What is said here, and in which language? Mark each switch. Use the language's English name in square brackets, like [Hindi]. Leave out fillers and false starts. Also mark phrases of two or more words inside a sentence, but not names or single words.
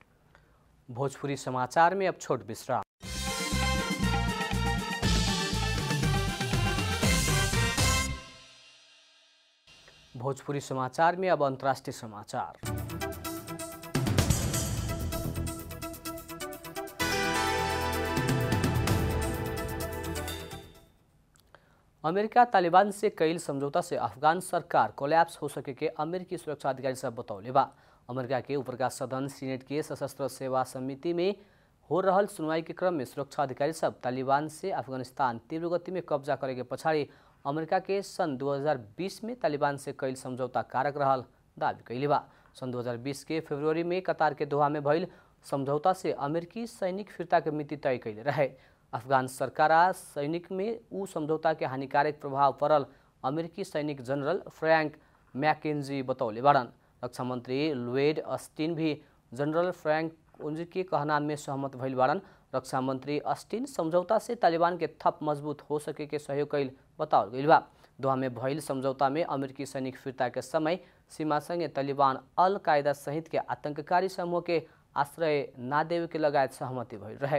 [Bhojpuri] भोजपुरी समाचार में अब छोट विश्राम। भोजपुरी समाचार में अब अंतर्राष्ट्रीय समाचार। अमेरिका तालिबान से कईल समझौता से अफगान सरकार कोलैप्स हो सके के अमेरिकी सुरक्षा अधिकारी सब बतौले बा। अमेरिका के ऊपर का सदन सीनेट के सशस्त्र सेवा समिति में हो रहल सुनवाई के क्रम में सुरक्षा अधिकारी सब तालिबान से अफगानिस्तान तीव्र गति में कब्जा करे के पछाड़ी अमेरिका के सन 2020 में तालिबान से कईल समझौता कारक रहल दावी कैले बा। सन 2020 के फरवरी में कतार के दोहा में भइल समझौता से अमेरिकी सैनिक फिर्ता के मिति तय कैले रहे। अफगान सरकार सैनिक में ऊ समझौता के हानिकारक प्रभाव पड़ल अमेरिकी सैनिक जनरल फ्रैंक मैकेन्जी बतौले बाड़न। रक्षा मंत्री लुएड अस्टिन भी जनरल फ्रैंक मैकेन्जी के कहना में सहमत भइल बाड़न। रक्षा मंत्री अस्टिन समझौता से तालिबान के थप मजबूत हो सके के सहयोग कैल बताओल गइल बा। दोहा में भइल समझौता में अमेरिकी सैनिक फिर्ता के समय सीमा संगे तालिबान अल कायदा सहित के आतंककारी समूह के आश्रय ना देवे के लगायत सहमति भइल रहे।